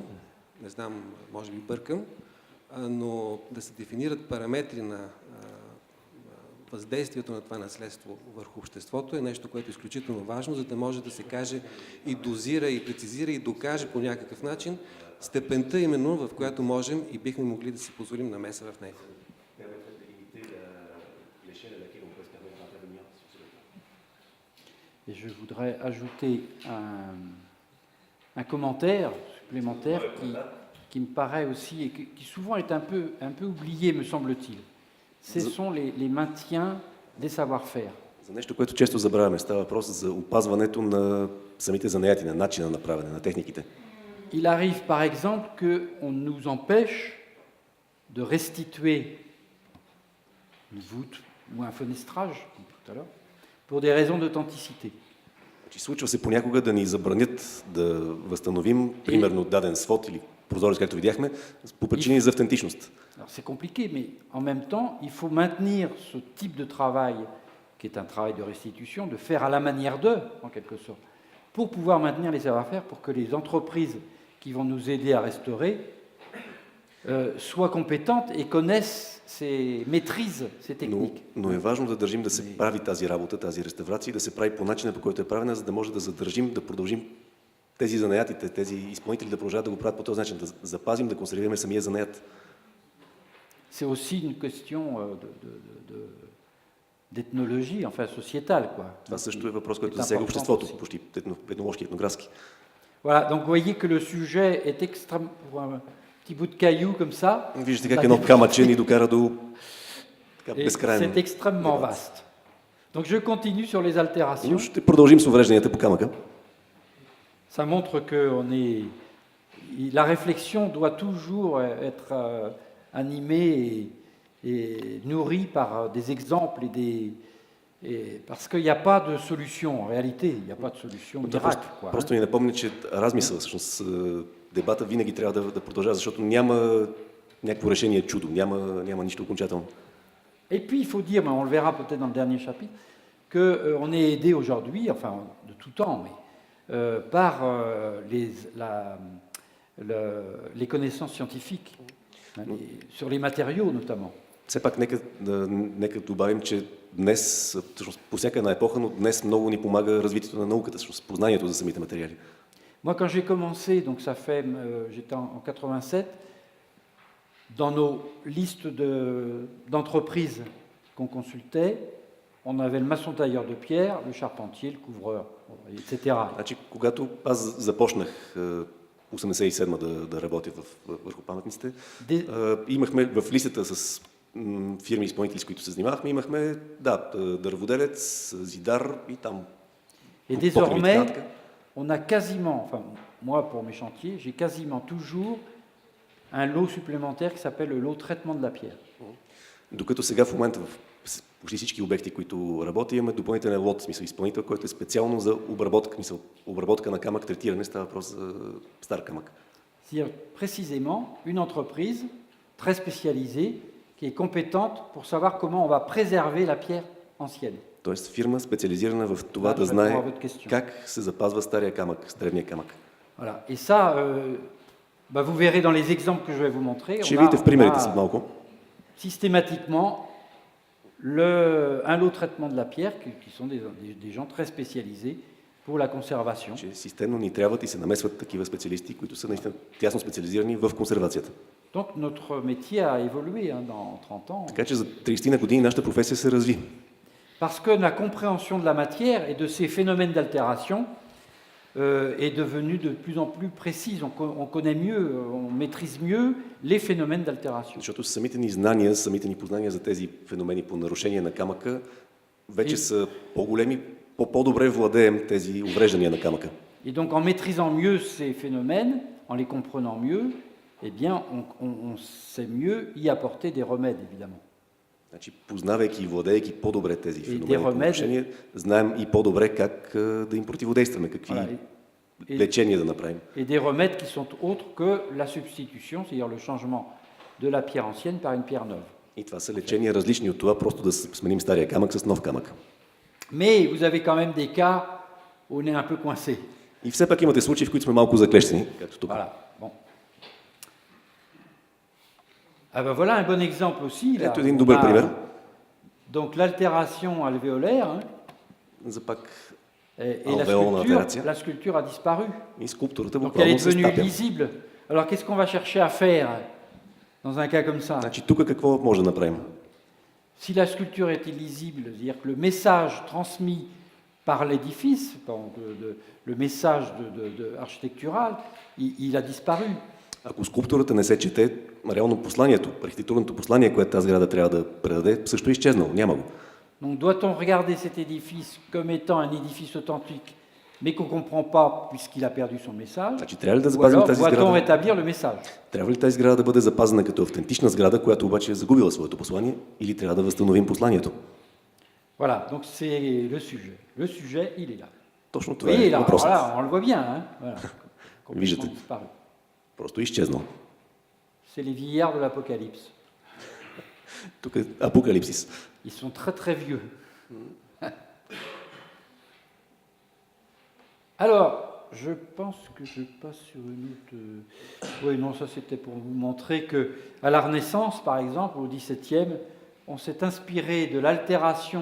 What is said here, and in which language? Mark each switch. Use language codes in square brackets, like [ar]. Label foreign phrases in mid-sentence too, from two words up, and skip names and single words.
[bg] Не знам, може би бъркам, но да се дефинират параметри на въздействието на това наследство върху обществото е нещо, което е изключително важно, за да може да се каже и дозира, и прецизира, и докаже по някакъв начин степента именно, в която можем и бихме могли да си позволим намеса в нея. [fr] Et je voudrais ajouter un commentaire supplémentaire qui me paraît aussi, et qui souvent est un peu oublié, me semble-t-il. Ce sont les maintiens des savoir-faire. [bg] За нещо, което често забравяме, става въпрос за опазването на самите занаяти, на начина на правене, на техниките. [fr] Il arrive par exemple qu'on nous empêche de restituer une voûte ou un fenestrage, comme tout à l'heure, pour des raisons d'authenticité. [bg] Случва се понякога да ни забранят да възстановим, примерно, даден свод или прозорец, както видяхме, по причини за автентичност. [fr] Alors c'est compliqué, mais en même temps, il faut maintenir ce type de travail, qui est un travail de restitution, de faire à la manière d'eux, en quelque sorte, pour pouvoir maintenir les savoir-faire, pour que les entreprises qui vont nous aider à restaurer soient compétentes et connaissent, maîtrisent ces techniques. [bg] Но е важно да държим да се прави тази работа, тази реставрация, да се прави по начина, по който е правена, за да може да задържим, да продължим тези занаятите, тези изпълнители да продължават да го правят по този начин, да запазим, да консервираме самия занаят. [fr] C'est aussi une question d'ethnologie, enfin sociétale, quoi. [bg] Това също е въпрос, който засяга обществото, почти етнологски, етнографски. [fr] Voilà, donc vous voyez que le sujet est extrêmement... Pour un petit bout de caillou comme ça... [bg] Виждате как едно камъче ни докара до безкрайно. [fr] C'est extrêmement vaste. Donc je continue sur les altérations. [bg] Но ще продължим с уврежданията по камъка. [fr] Ça montre que la réflexion doit toujours être animée et nourrie par des exemples parce qu'il n'y a pas de solution, en réalité, il n'y a pas de solution miracle. [bg] Просто ни напомня, че размисъл, всъщност дебата винаги трябва да продължава, защото няма някакво решение чудо, няма нищо окончателно. [fr] Et puis il faut dire, mais on le verra peut-être dans le dernier chapitre, qu'on est aidé aujourd'hui, enfin de tout temps, mais par les connaissances scientifiques, sur les matériaux notamment. [bg] Все пак нека добавим, че днес, всъщност по всяка една епоха, но днес много ни помага развитието на науката, всъщност познанието за самите материали. [fr] Moi, quand j'ai commencé, donc ça fait, j'étais en 87, dans nos listes d'entreprises qu'on consultait, on avait le maçon tailleur de pierre, le charpentier, le couvreur, etc. [bg] Значи, когато аз започнах 87-ма да работя върху паметниците, имахме в листата с фирми изпълнители, с които се занимавахме, имахме дърводелец, зидар и там. [fr] Et désormais, on a quasiment, enfin moi pour mes chantiers, j'ai quasiment toujours un lot supplémentaire qui s'appelle le lot traitement de la pierre. [bg] Докато сега в момента в почти всички обекти, които работя, имаме допълнителен лот, смисъл изпълнител, който е специално за обработка на камък, третиране, става въпрос за стар камък. [fr] C'est-à-dire précisément une entreprise très spécialisée qui est compétente pour savoir comment on va préserver la pierre ancienne. [bg] Тоест фирма специализирана в това да знае как се запазва стария камък, древния камък. [fr] Voilà. Et ça, vous verrez dans les exemples que je vais vous montrer. [bg] Ще видите в примерите след малко. [fr] Systématiquement un lot de traitement de la pierre, qui sont des gens très spécialisés pour la conservation. [bg] Системно ни трябват и се намесват такива специалисти, които са наистина тясно специализирани в консервацията. [fr] Donc notre métier a évolué dans 30 ans. [bg] Така че за 30 на години нашата професия се разви. [fr] Parce que la compréhension de la matière et de ces phénomènes d'altération est devenue de plus en plus précise. On connaît mieux, on maîtrise mieux les phénomènes d'altération. [bg] Защото самите ни знания, самите ни познания за тези феномени по нарушение на камъка вече са по-големи, по-добре владеем тези увреждания на камъка. [fr] Et donc en maîtrisant mieux ces phénomènes, en les comprenant mieux, eh bien on sait mieux y apporter des remèdes évidemment. [bg] Значи, познавайки и владеейки по-добре тези феномени по нарушение, знаем и по-добре как да им противодействаме, какви лечения да направим. [fr] Et des remèdes qui sont autres que la substitution, c'est-à-dire le changement de la pierre ancienne par une pierre neuve. [bg] И това са лечения различни от това, просто да сменим стария камък с нов камък. [fr] Mais vous avez quand même des cas où on est un peu coincé. [bg] И все пак имате случаи, в които сме малко заклещени, както тук. [fr] Voilà. Bon. Ah ben voilà un bon exemple aussi. [bg] Ето един добър пример. [fr] Donc l'altération alvéolaire et la sculpture a disparu. [bg] И скулптурата [fr] Donc elle [bg] буквално [fr] est [bg] се [fr] devenue [bg] стапя. [fr] lisible Alors qu'est-ce qu'on va chercher à faire dans un cas comme ça? [bg] Значи тук какво може да направим? [fr] Si la sculpture est illisible, c'est-à-dire que le message transmis par l'édifice, le message architectural, il a disparu. [bg] Ако скулптурата не се чете, реално посланието, архитектурното послание, което тази сграда трябва да предаде, също е изчезнало, няма го. [fr] Donc doit-on regarder cet édifice comme étant un édifice authentique, mais qu'on ne comprend pas puisqu'il a perdu son message, [bg] Значи трябва ли да [fr] ou [bg] запазим [fr] alors [bg] тази [fr] doit-on [bg] сграда? [fr] rétablir le message? [bg] Трябва ли тази сграда да бъде запазена като автентична сграда, която обаче е загубила своето послание, или трябва да възстановим посланието? [fr] Voilà, donc c'est le sujet. Le sujet, il est là. [bg] Точно това [fr] Oui, [bg] е [fr] là, [bg] въпросът. [fr] voilà, on le voit bien. Hein, voilà, complètement [bg] Виждате. [fr] disparu. [bg] Просто е изчезнал. [fr] C'est les vieillards de l'Apocalypse. [bg] Тук е апокалипсис. [fr] Ils sont très très vieux. Alors, je pense que je passe sur une autre... Oui, non, ça c'était pour vous montrer que à la Renaissance, par exemple, au XVIIe, on s'est inspiré de l'altération